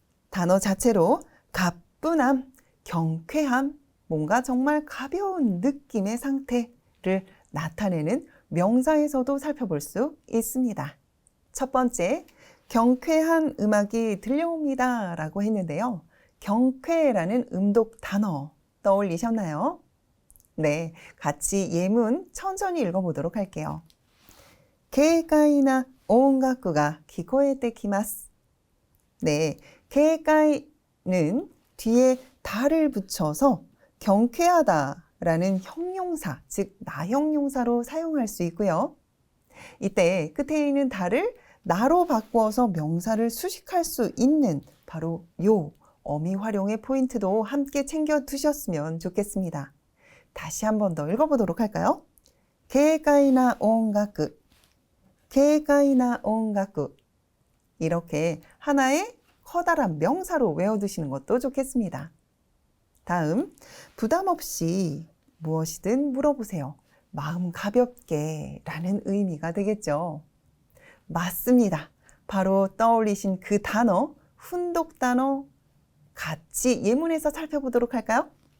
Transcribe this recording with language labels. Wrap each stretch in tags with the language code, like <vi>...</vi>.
<ko>단어 자체로 가뿐함, 경쾌함, 뭔가 정말 가벼운 느낌의 상태를 나타내는 명사에서도 살펴볼 수 있습니다. 첫 번째, 경쾌한 음악이 들려옵니다 라고 했는데요. 경쾌라는 음독 단어 떠올리셨나요? 네, 같이 예문 천천히 읽어보도록 할게요.</ko> <ja>軽快な 音楽が 聞こえてきます.</ja> <ko>네, 軽快는 뒤에 다를 붙여서 경쾌하다라는 형용사, 즉 나형용사로 사용할 수 있고요. 이때 끝에 있는 다를 나로 바꾸어서 명사를 수식할 수 있는 바로 요 어미 활용의 포인트도 함께 챙겨 두셨으면 좋겠습니다. 다시 한 번 더 읽어보도록 할까요?</ko> <ja>軽快な 音楽, 軽快な 音楽.</ja> <ko>이렇게 하나의 커다란 명사로 외워두시는 것도 좋겠습니다. 다음, 부담 없이 무엇이든 물어보세요. 마음 가볍게 라는 의미가 되겠죠. 맞습니다. 바로 떠올리신 그 단어, 훈독 단어 같이 예문에서 살펴보도록 할까요?</ko>